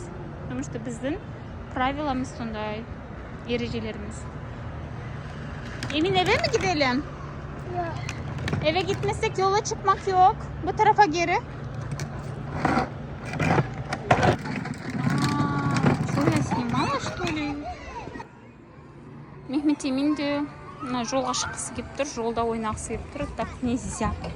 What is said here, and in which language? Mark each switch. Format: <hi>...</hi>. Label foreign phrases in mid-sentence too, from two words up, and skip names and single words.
<ru>Потому что</ru> <kk>біздің правиламыз сондай, ережелерimiz.</kk> <tr>Emin eve mi gidelim? Yok. Eve gitmesek yola çıkmak yok. Bu tarafa geri.</tr> <ru>Что я снимала, что ли?</ru> <kk>Mehmet Emin de жолға шыққысы келіп тұр, жолда ойнағысы келіп тұр.</kk> <ru>Так нельзя.</ru>